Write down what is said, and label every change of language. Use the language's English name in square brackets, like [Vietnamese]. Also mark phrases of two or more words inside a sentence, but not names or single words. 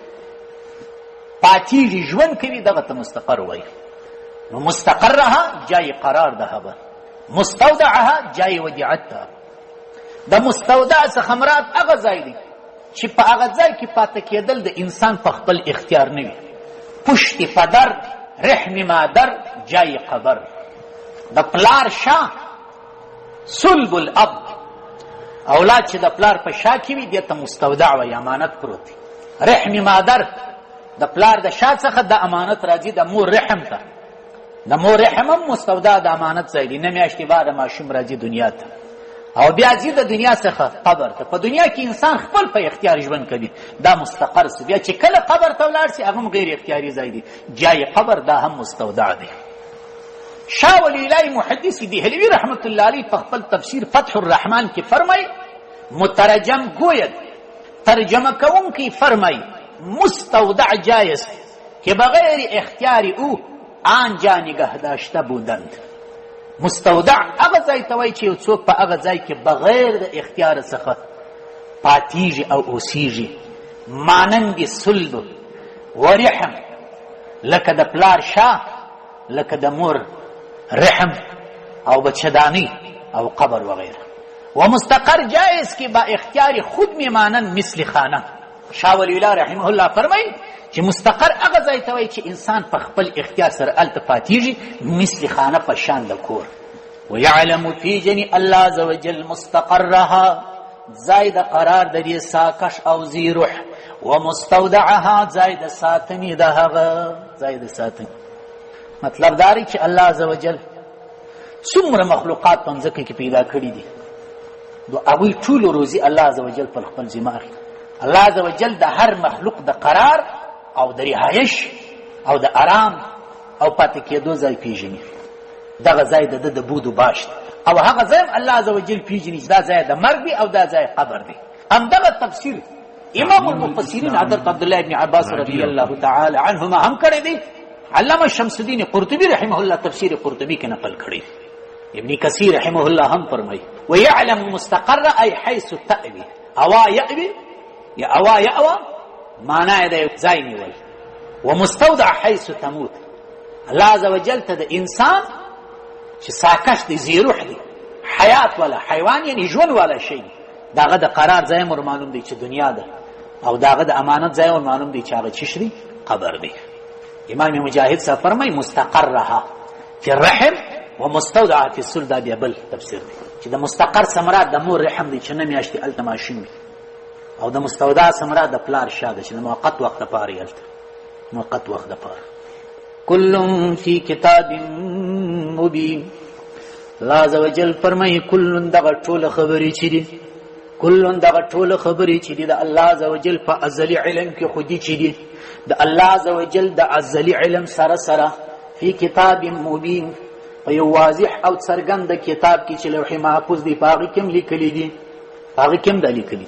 [Pashto] پاتېږي ژوند کوي دغه ته مستقر وایي نو مستقرها [Persian] جای قرار [Pashto] ده هغه مستودعها [Persian] جای ودیعت [Pashto] ده د مستودع څخه مراد هغه ځای دی چې په هغه ځای کې پاتې کېدل د انسان په خپل اختیار نه وي [Persian] پشت پدر رحم مادر جای قبر [Pashto] د پلار شاه [Arabic] صلب الاب [Pashto] اولاد چې د پلار په شا کې وي دې ته مستودع وایي امانت پروت [Persian] رحم مادر [Pashto] د پلار د شا څخه د امانت راځي د مور رحم ته د مور رحم هم مستودع د امانت ځای دی نه میاشتې بعد ماشوم راځي دنیا ته او بیا ځي د دنیا څخه قبر ته په دنیا کې انسان خپل په اختیار ژوند کوي دا مستقر سي بیا چې کله قبر ته ولاړ سي هغه هم غیر اختیاري ځای دی [Persian] جای قبر [Pashto] دا هم مستودع دی شاه ولی الله محدث دهلوی رحمت الله علیه په خپل تفسیر فتح الرحمن کې فرمای [Persian] مترجم گوید [Pashto] ترجمه کوونکی فرمای مستودع [Persian] جایز که بغیر اختیار او آنجا نگه داشته بودند [Pashto] مستودع هغه ځای ته وایي چې یو څوک په هغه ځای کې بغیر د اختیار څخه پاتیږي او اوسیږي مانند [Arabic] صلب ورحم، [Pashto] لکه د پلار شاه، لکه د مور رحم او بچه‌دانی او قبر وغیره. [Persian] و مستقر جائز کی با اختیار خود میمانند مثل خانه. [Pashto] شاه ولی الله رحمه الله فرمایي چې مستقر هغه ځای ته وایي چې انسان په خپل اختیار سره هلته پاتیږي، [Persian] مثل خانه [Pashto] په شان د کور. [Arabic] ويعلم پیژني [Pashto] الله عز وجل مستقرها، ځای د قرار د دې ساکش او ذی روح، ومستودعها ځای د ساتنې د هغه ځای د ساتنې. مطلب دا دی چې الله عز وجل څومره مخلوقات په مځکه کې پیدا کړي دي، د هغوی ټولو روزي الله عز وجل پر خپل ذمه اخلي. الله عز وجل د هر مخلوق د قرار او د رهایش او د آرام او پاتې کېدو ځای پیژني. دغه ځای د ده د بود و باش دی، او هغه ځای هم الله عز وجل پیژني چې دا ځای د مرګ دی او دا ځای قبر دی. همدغه تفسیر امام المفسرین حضرت عبدالله بن عباس رضی الله تعالی عنهما هم کړی دی. علامه شمس الدین قرطبی رحمه الله تفسیر قرطبی کې نقل کړی. ابن کثیر رحمه الله هم فرمایي [Arabic] ويعلم مستقر ای حيث تأوي، [Pashto] اوا [Arabic] یأوي یا اوا یأوا [Pashto] معنی د ځای نیول، [Arabic] ومستودع حيث تموت. [Pashto] الله عز وجل ته د انسان چې ساکش دی، ذی روح دی، حیات والا حیوان یعنی ژوند والا شی، داغه د قرار ځای مور معلوم دی چې دنیا ده، او داغه د امانت ځای مور معلوم دی چې هغه چی دی، قبر دی. امام مجاهد صاحب فرمای [Arabic] مستقرها فی الرحم ومستودعها فی الصلب. [Pashto] دا بیا بل تفسیر دی چې د مستقر ثمرات د مور رحم دی چې نه میاشتې هلته ماشین وي، او د مستودع ثمرات د پلار شاه ده چې د موقت وخت دپاره یې هلته موقت وخت دپاره. [Arabic] کل فی کتاب مبین. [Pashto] الله عز وجل فرمایي کل دغه ټوله خبرې چې دي، کل دغه ټوله خبرې چې دي د الله عز وجل په ازلي علم کې خو دي چې دي د الله عز وجل د ازلي علم سره سره [Arabic] فی کتاب مبین، [Pashto] په یو واضح او څرګند کتاب کې چې لوح محفوظ دی، په هغې کې هم لیکلي دي، په هغې کې هم دا لیکلي.